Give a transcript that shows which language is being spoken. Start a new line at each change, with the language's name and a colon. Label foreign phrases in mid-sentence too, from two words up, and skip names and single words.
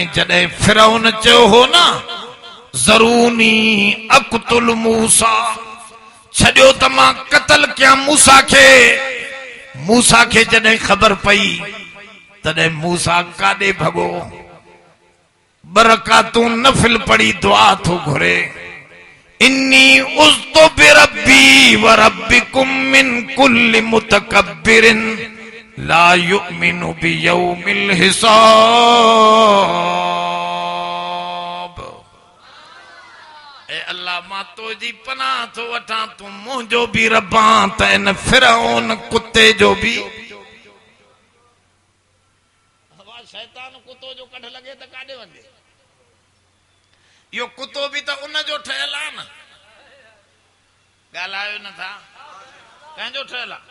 Sindhi: जॾहिं फिरौन चयो हो न
Arabic: ذروني أقتل موسى,
Sindhi: छॾियो त मां क़त्ल कयां मूसा खे। मूसा खे जॾहिं ख़बर पई तॾहिं मूसा काॾे भॻो, बरकातूं नफ़िल पढ़ी दुआ थो घुरे।
Arabic: إني عذت بربي وربكم من كل متكبر لا يؤمن بيوم الحساب.
Sindhi: ए अल्लाह मां तुंहिंजी पनाह थो वठां, तूं मुंहिंजो बि रबां त इन फिरौन कुत्ते जो बि। शैतान कुतो जो कढ लगे त काॾे वञे? इहो कुतो बि त उन जो ठहियल आहे न, ॻाल्हायो नथा, कंहिंजो ठहियल आहे?